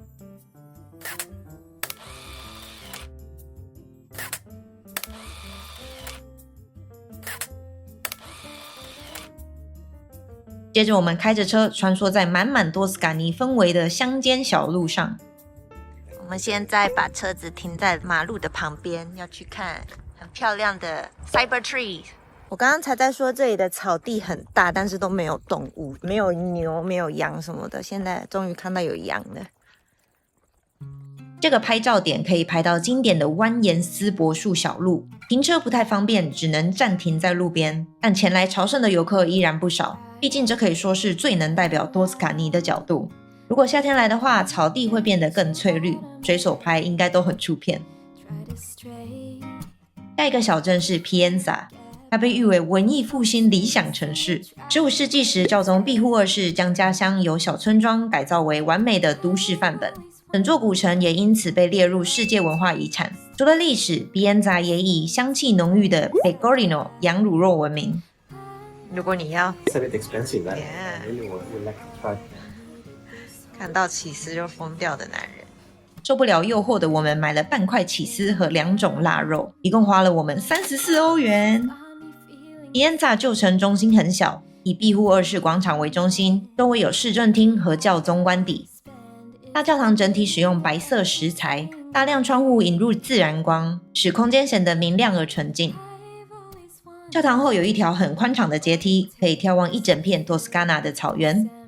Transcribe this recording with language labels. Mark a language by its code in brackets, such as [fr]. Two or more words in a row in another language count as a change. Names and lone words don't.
[zh] 接着我們開着車穿梭在滿滿多斯卡尼氛圍的鄉間小路上。我們現在把車子停在馬路的旁邊，要去看很漂亮的 Cyber Tree。我剛剛才在說這裡的草地很大，但是都沒有動物，沒有牛，沒有羊什麼的。現在終於看到有羊了。這個拍照點可以拍到經典的蜿蜒絲柏樹小路，停車不太方便，只能暫停在路邊。但前來朝聖的遊客依然不少，畢竟這可以說是最能代表多斯卡尼的角度。如果夏天來的話，草地會變得更翠綠，隨手拍應該都很出片。下一個小鎮是 Pienza。它被譽為文藝復興理想城市。15世紀時，教宗庇護2世將家鄉由小村莊改造為完美的都市範本，整座古城也因此被列入世界文化遺產。除了歷史，Pienza也以香氣濃郁的 Pecorino 羊乳酪聞名。如果你要 [en] It's a bit expensive, right? Yeah. I really would like to try. [zh] 看到起司就瘋掉的男人。受不了誘惑的我們買了半塊起司和2種臘肉，一共花了我們34歐元。Pienza 舊城中心很小，以庇護2世廣場為中心，周圍有市政廳和教宗官邸。大教堂整體使用白色石材，大量窗戶引入自然光，使空間顯得明亮而純淨。教堂後有一條很寬敞的階梯，可以眺望一整片托斯卡納的草原。